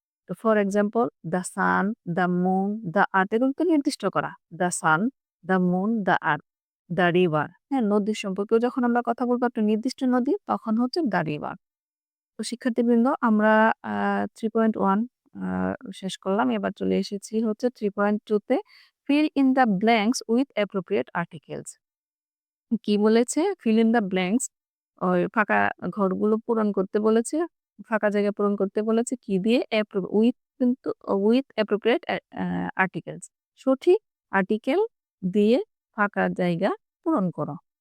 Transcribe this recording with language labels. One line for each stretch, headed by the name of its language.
English: তো for example the sun, the moon, the earth
Bangla: এগুলো তো নির্দিষ্ট করা।
English: The sun, the moon, the earth, the river. হ্যাঁ?
Bangla: নদীর সম্পর্কেও যখন আমরা কথা বলবো একটা নির্দিষ্ট নদী, তখন হচ্ছে দ্য রিভার। তো শিক্ষার্থীবৃন্দ আমরা আ 3.1 আ শেষ করলাম। এবার চলে এসেছি হচ্ছে 3.2 তে
English: fill in the blanks with appropriate articles.
Bangla: কি বলেছে?
English: fill in the blanks
Bangla: ওই ফাঁকা ঘরগুলো পূরণ করতে বলেছে। ফাঁকা জায়গা পূরণ করতে বলেছে কি দিয়ে?
English: with
Bangla: কিন্তু
English: with appropriate articles.
Bangla: সঠিক আর্টিকেল দিয়ে ফাঁকা জায়গা পূরণ করো।